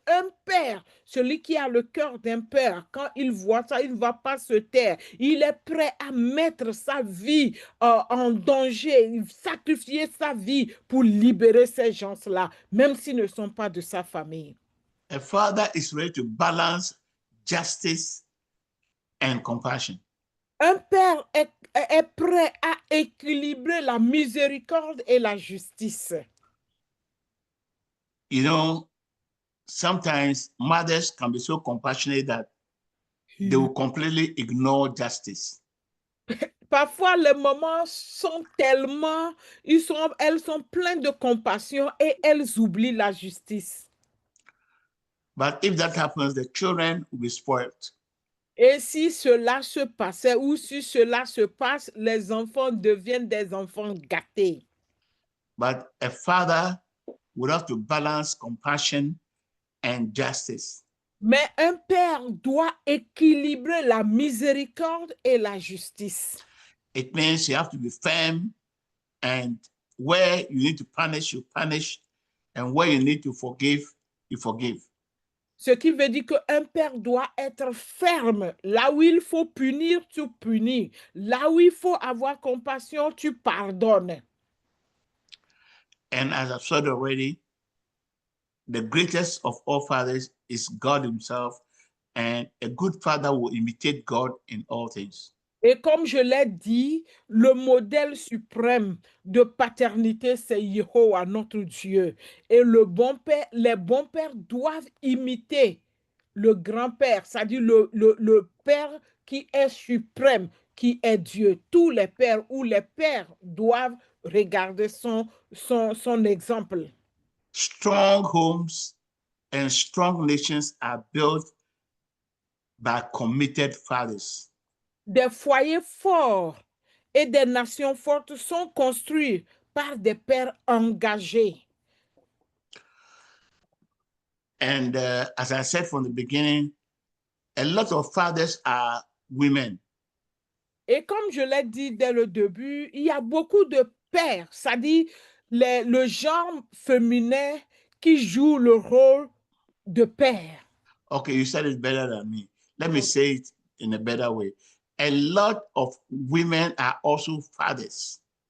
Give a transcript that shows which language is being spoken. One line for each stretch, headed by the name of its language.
French: Un père, celui qui a le cœur d'un père, quand il voit ça, il ne va pas se taire. Il est prêt à mettre sa vie en danger, sacrifier sa vie pour libérer ces gens-là, même s'ils ne sont pas de sa famille.
English: A father is ready to balance justice and compassion.
French: Un père est prêt à équilibrer la miséricorde et la justice.
English: You know, sometimes mothers can be so compassionate that they will completely ignore justice.
French: Parfois, les mamans sont tellement, elles sont pleines de compassion et elles oublient la justice.
English: But if that happens, the children will be spoiled.
French: Et si cela se passait ou si cela se passe, les enfants deviennent des enfants gâtés.
English: But a father would have to balance compassion and justice.
French: Mais un père doit équilibrer la miséricorde et la justice.
English: It means you have to be firm, and where you need to punish, you punish, and where you need to forgive, you forgive.
French: Ce qui veut dire qu'un père doit être ferme. Là où il faut punir, tu punis. Là où il faut avoir compassion, tu pardonnes.
English: And as I've said already, the greatest of all fathers is God himself, and a good father will imitate God in all things.
French: Et comme je l'ai dit, le modèle suprême de paternité, c'est Yahweh, notre Dieu. Et les bons pères doivent imiter le grand-père, c'est-à-dire le père qui est suprême, qui est Dieu. Tous les pères ou les pères doivent regarder son exemple.
English: Strong homes and strong nations are built by committed fathers.
French: Des foyers forts et des nations fortes sont construits par des pères engagés.
English: And as I said from the beginning, a lot of fathers are women.
French: Et comme je l'ai dit dès le début, il y a beaucoup de pères, c'est-à-dire le genre féminin qui joue le rôle de père.
English: Okay, you said it better than me. Let me say it in a better way. A lot of women are also fathers.